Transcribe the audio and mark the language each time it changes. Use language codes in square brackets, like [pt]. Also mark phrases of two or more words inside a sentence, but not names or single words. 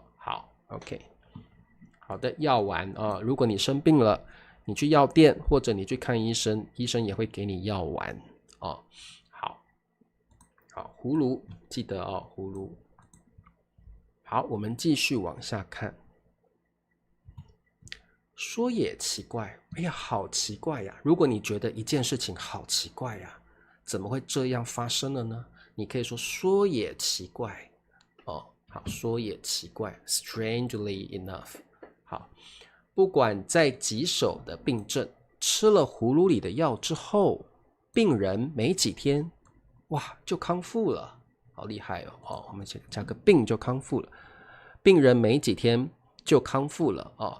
[zh] 好 ，OK， 好的，藥丸啊，如果你生病了，你去藥店或者你去看醫生，醫生也會給你藥丸哦。好，葫蘆記得哦，葫蘆。好，我們繼續往下看。說也奇怪，哎呀，好奇怪呀！如果你覺得一件事情好奇怪呀，怎麼會這樣發生了呢？你可以說也奇怪哦。好，說也奇怪 ， [en] strangely enough。 [zh] 好，不管再棘手的病症，吃了葫蘆裡的藥之後，病人沒幾天，哇，就康復了，好厲害哦！我們加個病就康復了，病人沒幾天就康復了哦。